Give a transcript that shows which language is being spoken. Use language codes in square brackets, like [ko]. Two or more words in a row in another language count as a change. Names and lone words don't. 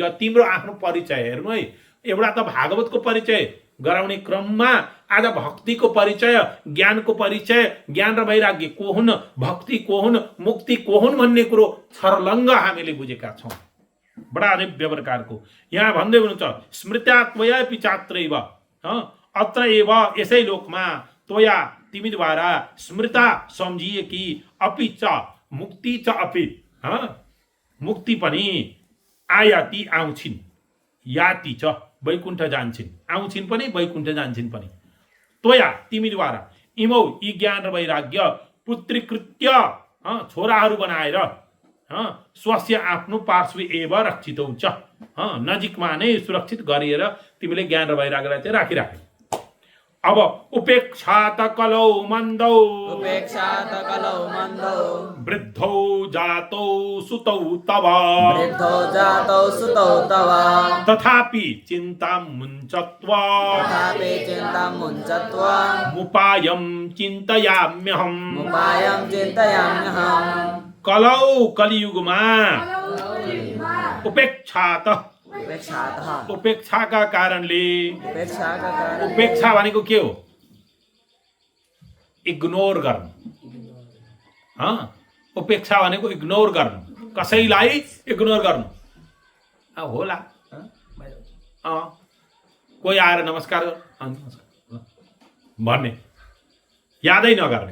[ne] तिम्रो आफ्नो परिचय हेर्नु है। एउटा त भागवतको परिचय गराउने क्रममा आज भक्तिको परिचय, ज्ञानको परिचय, ज्ञान र वैराग्य को हुन्, भक्ति को हुन्, मुक्ति को हुन् भन्ने कुरो छर्लङ्ग हामीले बुझेका छौँ। बडा दिव्य प्रकारको यहाँ भन्दै हुनुहुन्छ [sa] स्मृत्यात्वया पिचात्रैव अत्र एव [ne] यसै लोकमा त्वया तिमीद्वारा स्मृता सम्झिएकी [sa] अपि च मुक्ति च अपि [ne] मुक्ति पनि आयाति आउँछिन्, याति च वैकुण्ठ जान्छिन्, आउँछिन् पनि वैकुण्ठ जान्छिन् पनि। त्वया तिमीद्वारा इमौ यी ज्ञान र वैराग्य पुत्रीकृत्य छोराहरू बनाएर स्वस्य आफ्नो [sa] पार्श्व एव रक्षितौ च [ne] नजिकमा नै सुरक्षित गरिएर तिमीले ज्ञान र वैराग्यलाई चाहिँ राखिराखे। [sa] अब उपेक्षा त कलौ मन्दौ, उपेक्षा त कलौ मन्दौ, वृद्धौ जातौ सुतौ तव, वृद्धौ जातौ सुतौ तव, तथापि चिन्तां मुञ्चत्व, तथापि चिन्तां मुञ्चत्व, मुपायं चिन्तयाम्यहम्, उपायं चिन्तयाम्यहम्। [ne] कलौ कलियुगमा उपेक्षात, [sa] उपेक्षातः [ne] उपेक्षाका कारणले, उपेक्षाका कारण, उपेक्षा भनेको के हो? इग्नोर गर्नु। उपेक्षा भनेको इग्नोर गर्नु, कसैलाई इग्नोर गर्नु। होला कोही आएर नमस्कार भन्ने यादै नगर्ने।